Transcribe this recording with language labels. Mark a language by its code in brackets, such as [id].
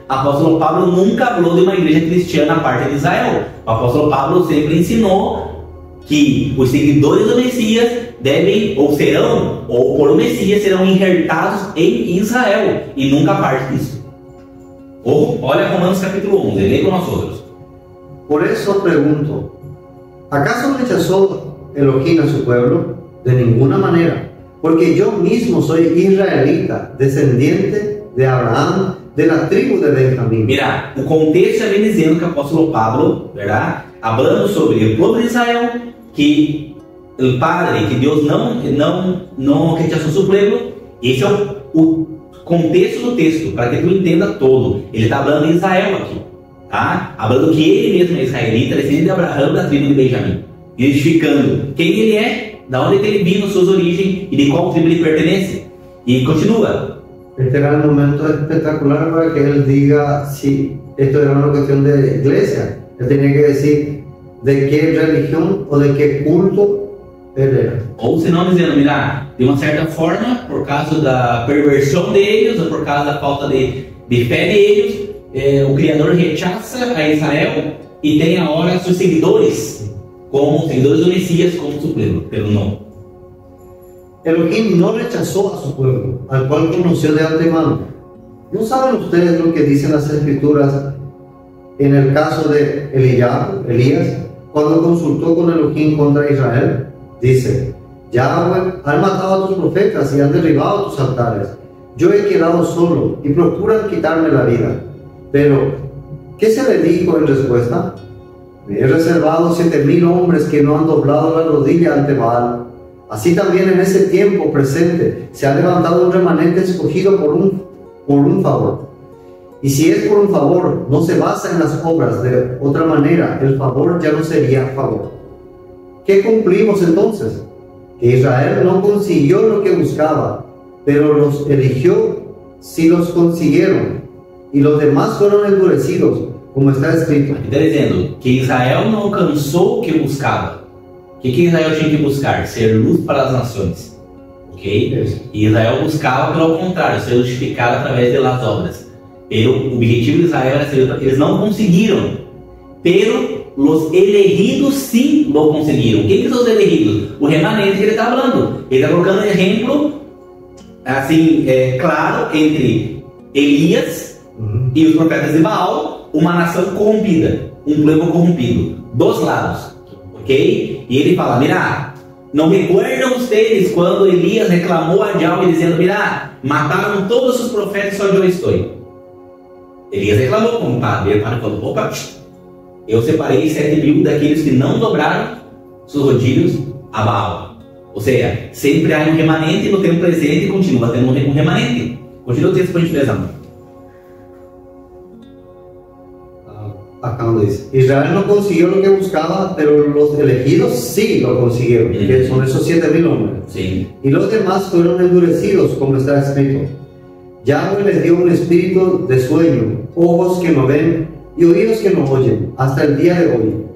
[pt] O apóstolo Pablo nunca falou de uma igreja cristiana à parte de Israel. O apóstolo Pablo sempre ensinou que os seguidores do Messias devem, ou serão, ou por o Messias serão enxertados em Israel e nunca parte disso. Olha Romanos capítulo 11, lê com nós outros. [es] Por eso pregunto, ¿acaso rechazó Elohim a su pueblo? De ninguna manera, porque yo mismo soy israelita, descendiente de Abraham, de la tribu de Benjamín. [pt] Mira, o contexto vem dizendo que o apóstolo Pablo, verdade, falando sobre o povo de Israel, que o Padre, que Deus não rechazou seu pueblo. Esse é o contexto do texto, para que tu entenda todo. Ele está falando de Israel aqui, tá? Falando que ele mesmo é israelita, descendente de Abraão, da tribo de Benjamim, identificando quem ele é, da onde ele vindo, suas origens e de qual tribo ele pertence. E continua. [es] Este era el momento espectacular para que él diga si esto era una cuestión de iglesia. Él tenía que decir de qué religión o de qué culto él era. [pt] Ou se não dizendo, mira, de uma certa forma, por causa da perversão deles, ou por causa da falta de fé deles, o Criador rechaça a Israel e tem agora seus seguidores, como seguidores do Messias, como [es] su pueblo, [pt] pero não. [es] Elohim no rechazó a su pueblo, al cual conoció de antemano. ¿No saben ustedes lo que dicen las Escrituras en el caso de Elías, cuando consultó con Elohim contra Israel? Dice, Yahweh, han matado a tus profetas y han derribado tus altares. Yo he quedado solo y procuran quitarme la vida. Pero, ¿qué se le dijo en respuesta? Me he reservado 7,000 hombres que no han doblado la rodilla ante Baal. Así también en ese tiempo presente se ha levantado un remanente escogido por un favor. Y si es por un favor, no se basa en las obras. De otra manera, el favor ya no sería favor. ¿Qué cumplimos entonces? Que Israel no consiguió lo que buscaba, pero los eligió si los consiguieron. Y los demás fueron endurecidos, como está escrito. [pt] Aqui está dizendo que Israel não alcançou o que buscava. O que Israel tinha que buscar? Ser luz para as nações. Ok? E Israel buscava, pelo contrário, ser justificado através das obras. O objetivo de Israel era ser, eles não conseguiram. Pero os elegidos sim lo conseguiram. Quem são os elegidos? O remanente que ele está falando. Ele está colocando um exemplo assim, claro, entre Elias e os profetas de Baal, uma nação corrompida, um povo corrompido, dos lados, ok? E ele fala, mira, não recordam vocês quando Elias reclamou a Yahweh dizendo, mira, mataram todos os profetas, só eu estou. Elias reclamou como padre, ele falou, opa, eu separei 7.000 daqueles que não dobraram seus rodilhos a Baal. Ou seja, sempre há um remanente no tempo presente e continua tendo um remanente. Continua o texto para a gente ler. [es] Acá donde dice, Israel no consiguió lo que buscaba, pero los elegidos sí lo consiguieron, que son esos 7.000 hombres. Sí. Y los demás fueron endurecidos, como está escrito. Yahweh les dio un espíritu de sueño, ojos que no ven y oídos que no oyen, hasta el día de hoy.